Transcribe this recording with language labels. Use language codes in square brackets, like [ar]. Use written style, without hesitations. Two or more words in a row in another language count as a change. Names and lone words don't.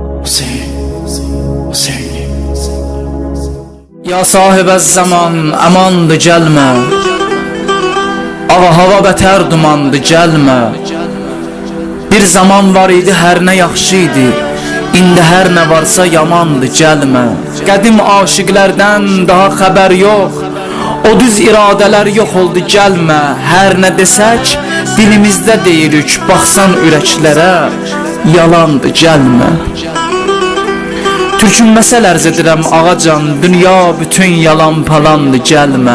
[az] Ya sahibez zaman amandı gelme, ağa hava beter dumandı gelme. Bir zaman var idi her ne yaxşıydı, indi her ne varsa yamandı gelme. Qədim aşıqlərdən daha xəbər yox, o düz iradələr yox oldu gəlmə. Hər nə desək dilimizdə deyirik, baxsan ürəklərə yalandı gəlmə. Türkünməsə lərz edirəm ağacan, dünya bütün yalan palandı gəlmə.